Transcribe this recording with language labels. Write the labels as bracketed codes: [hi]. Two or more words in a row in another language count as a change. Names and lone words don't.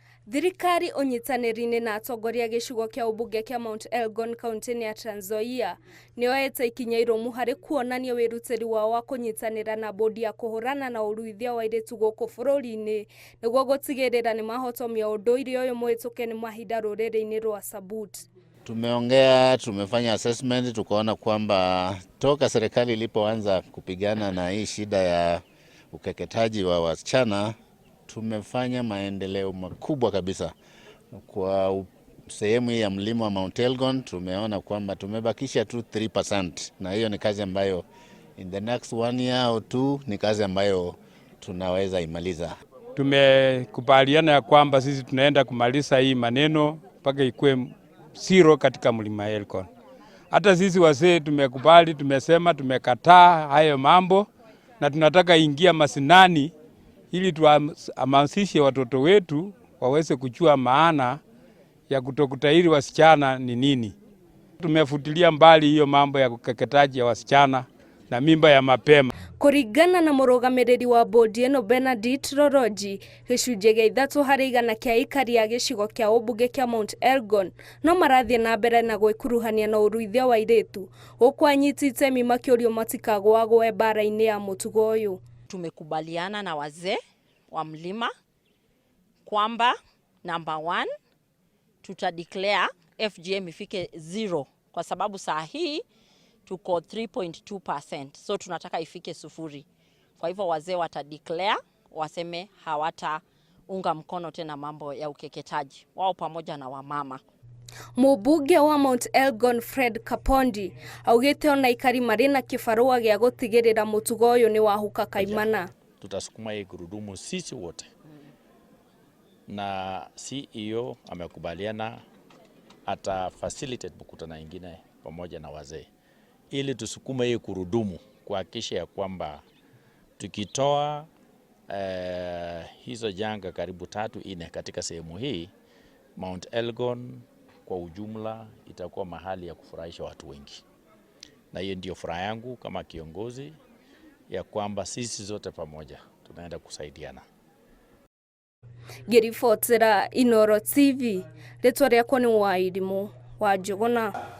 [ki] Thirikari unyitanĩri-inĩ na atongoria gĩcigo kĩa ũmbunge kĩa Mount Elgon kaunti-inĩ ya Trans Nzoia nĩoete ikinya iromu harĩ kuonania wĩrutĩri wao wa kũnyitanĩra na bodi ya kũhũrana na ũruithia wa airĩtu gũkũ bũrũri-inĩ nĩguo gũtigĩrĩra nĩ mahotomia ũndũire ũyũ mũhĩtũke nĩ mahinda rũrĩrĩ-inĩ rwa Sabut. [sw] Tumeongea, tumefanya assessment, tukaona kwamba toka serikali ilipoanza kupigana na hii shida ya ukeketaji wa wasichana tumefanya maendeleo makubwa kabisa. Kwa sehemu ya mlima wa Mount Elgon tumeona kwamba tumebakisha tu 3%, na hiyo ni kazi ambayo [en] in the next 1 year or 2 [sw] ni kazi ambayo tunaweza imaliza. Tumekubaliana ya kwamba sisi tunaenda kumaliza hii maneno mpaka ikuwe zero katika mlima Elgon. Hata sisi wazee tumekubali, tumesema tumekataa hayo mambo na tunataka ingia masinani ili tuhamasishe watoto wetu waweze kujua maana ya kutokutahiri wasichana ni nini. Tumefutilia mbali hiyo mambo ya ukeketaji ya wasichana na mimba ya mapema. [ki] Kũringana na mũrũgamĩrĩri wa bodi ĩno Benedict Roroji, gĩcunjĩ gĩa 3% kĩa aikari a gĩcigo kĩa ũmbunge kĩa Mount Elgon no marathiĩ na mbere na gwĩkuruhania na ũruithia wa airĩtu, gũkũ anyiti itemi makĩũrio matikagwagwe mbara-inĩ ya mũtugo ũyũ. [sw] Tumekubaliana na wazee wa mlima kwamba number 1 tutadeclare FGM ifike 0 kwa sababu saa hii tuko 3.2%, so tunataka ifike 0. Kwa hivyo wazee watadeclare, waseme hawataunga mkono tena mambo ya ukeketaji wao pamoja na wamama. [ki] Mũmbunge wa Mount Elgon Fred Kapondi augĩte ona aikari marĩ na kĩbarũa gĩa gũtigĩrĩra mũtugo ũyũ nĩ wahuka kaimana. [sw] Tutasukuma hii gurudumu sisi wote, na CEO amekubaliana ata facilitate mkutano ingine pamoja na wazee ili tusukume hii gurudumu kuhakikisha ya kwamba tukitoa hizo janga karibu 3-4 katika sehemu hii, Mount Elgon kwa ujumla itakuwa mahali ya kufurahisha watu wengi. Na hiyo ndio furaha yangu kama kiongozi ya kwamba sisi zote pamoja tunaenda kusaidiana. [ki] Ngĩribotera Inooro TV, rĩtwa rĩakwa nĩ Wairimu wa Njũgũna.